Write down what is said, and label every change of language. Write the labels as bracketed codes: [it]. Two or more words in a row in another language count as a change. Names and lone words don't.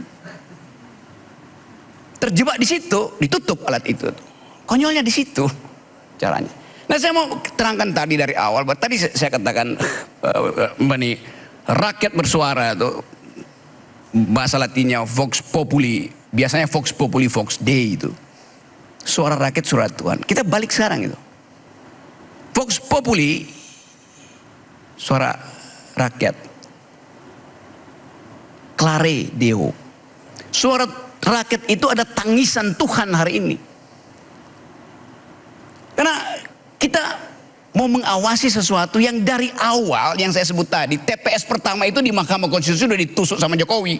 [id] Terjebak di situ, ditutup alat itu. Konyolnya di situ caranya. Nah, saya mau terangkan tadi dari awal. Tadi saya katakan rakyat bersuara itu bahasa latinnya [la] vox populi. Biasanya vox populi vox dei itu. [id] Suara rakyat, suara Tuhan. Kita balik sekarang itu. [la] Vox populi, [id] suara rakyat. [la] Clare Deo. [id] Suara rakyat itu ada tangisan Tuhan hari ini. Karena kita mau mengawasi sesuatu yang dari awal, yang saya sebut tadi, TPS pertama itu di Mahkamah Konstitusi sudah ditusuk sama Jokowi.